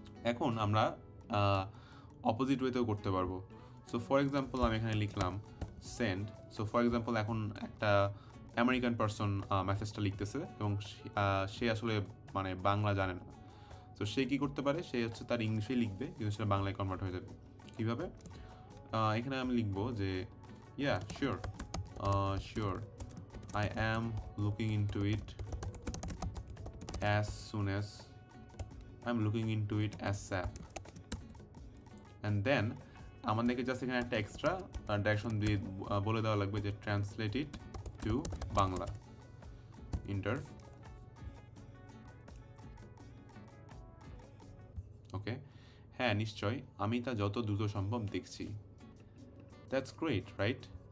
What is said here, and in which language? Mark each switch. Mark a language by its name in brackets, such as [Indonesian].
[Bangla] এখন আমরা অপোজিট ওয়েতেও করতে পারবো। [English] so for example [Bangla] আমি এখানে লিখলাম সেন্ড। সো ফর এক্সাম্পল এখন একটা আমেরিকান পারসন মেসেজটা লিখতেছে এবং সে আসলে মানে বাংলা জানে না। তো সে কী করতে পারে, সে হচ্ছে তার ইংলিশেই লিখবে কিন্তু সেটা বাংলায় কনভার্ট হয়ে যাবে। কীভাবে, এখানে আমি লিখবো যে [English] Yeah sure, sure I am looking into it as soon as I'm looking into it ASAP. And then [Bangla] আমাদেরকে জাস্ট এখানে একটা এক্সট্রা ডাইরেকশন দিয়ে বলে দেওয়া লাগবে যে [English] Translate it to Bangla. [Bangla] ইন্টার। ওকে, হ্যাঁ নিশ্চয়, আমি তা যত দ্রুত সম্ভব দেখছি। [English] That's great, right?